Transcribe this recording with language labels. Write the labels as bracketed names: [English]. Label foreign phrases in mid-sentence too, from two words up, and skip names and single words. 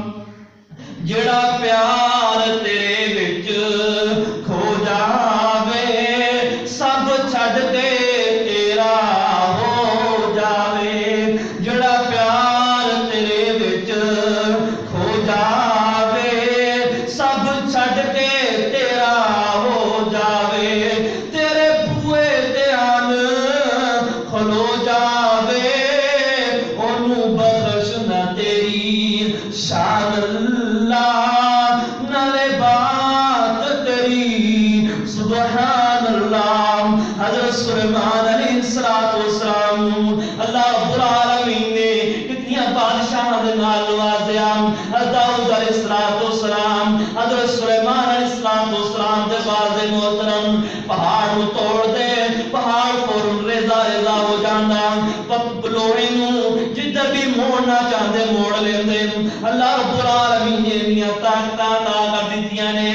[Punjabi] جڑا پیار تیرے وچ کھو جاوے، سب چھڈ کے تیرا ہو جاوے، جڑا پیار تیرے وچ کھو جاوے، سب چھڈ کے تیرا ہو جاوے، تیرے بوئے تے آن کھلو جاوے، اونوں بخش نہ تیری شان اللہ، نالے بات تیری [Arabic] سبحان اللہ۔ [Punjabi] حضرت سلیمان [Arabic] علیہ السلام اللہ رب العالمین [Punjabi] نے کتنی بادشاہ دے نال نوازیا، داؤد [Arabic] علیہ السلام، [Punjabi] حضرت سلیمان [Arabic] علیہ السلام [Punjabi] دے بعد محترم پہاڑ نو توڑ دے، پہاڑ فوراً ریزہ ریزہ ہو جاندا، لوہے نو جدھر بھی موڑنا چاہتے موڑ لیندے، [Arabic] اللہ رب العالمین [Punjabi] نے طاقتاں عطا کر دتیاں